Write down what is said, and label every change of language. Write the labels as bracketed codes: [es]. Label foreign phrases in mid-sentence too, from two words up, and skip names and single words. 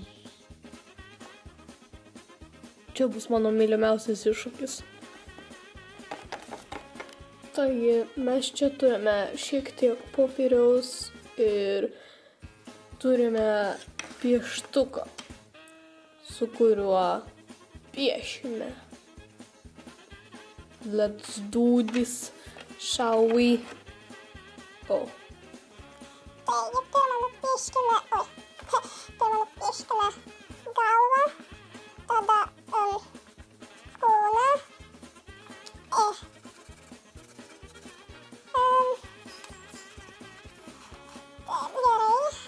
[lt] Čia bus mano mylimiausias iššūkis. Taigi, mes čia turime šiek tiek popieriaus ir turime pieštuką, su kuriuo piešime. [en] Let's do this, shall we? Oh. [lt] Taigi, pirmą nupieškime galvą, tada kūną. Gerai.